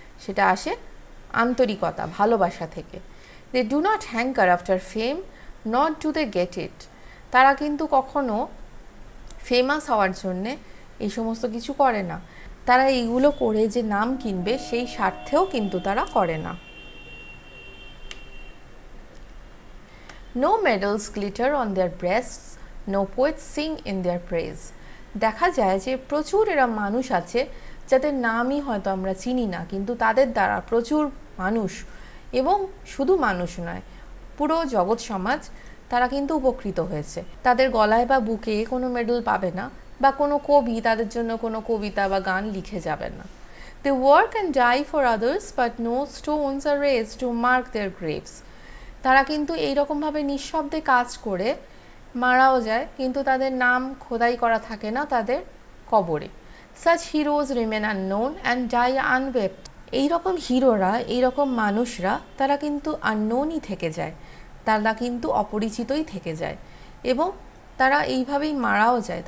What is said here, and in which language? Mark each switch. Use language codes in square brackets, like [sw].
[bn] সেটা আসে আন্তরিকতা, ভালোবাসা থেকে। [en] They do not hanker after fame not do they get it. [bn] তারা কিন্তু কখনো ফেমাস হওয়ার জন্যে এই সমস্ত কিছু করে না, তারা এইগুলো করে যে নাম কিনবে সেই স্বার্থেও কিন্তু তারা করে না। [en] No medals glitter on their breasts, no poets sing in their praise. [bn] দেখা যায় যে প্রচুর এরা মানুষ আছে যাদের নামই হয়তো আমরা চিনি না, কিন্তু তাদের দ্বারা প্রচুর মানুষ, এবং শুধু মানুষ নয়, পুরো জগৎ সমাজ তারা কিন্তু উপকৃত হয়েছে। তাদের গলায় বা বুকে কোনো মেডেল পাবে না, বা কোনো কবি তাদের জন্য কোনো কবিতা বা গান লিখে যাবেন না। [en] They work and die for others, but no stones are raised to mark their graves. [bn] তারা কিন্তু এইরকমভাবে নিঃশব্দে কাজ করে মারাও যায়, কিন্তু তাদের নাম খোদাই করা থাকে না তাদের কবরে। [en] Such heroes remain unknown and die unwept. [bn] এইরকম হিরোরা, এইরকম মানুষরা তারা কিন্তু আননোনই থেকে যায়, তারা কিন্তু অপরিচিতই থেকে যায়, এবং তারা এইভাবেই মারাও যায়।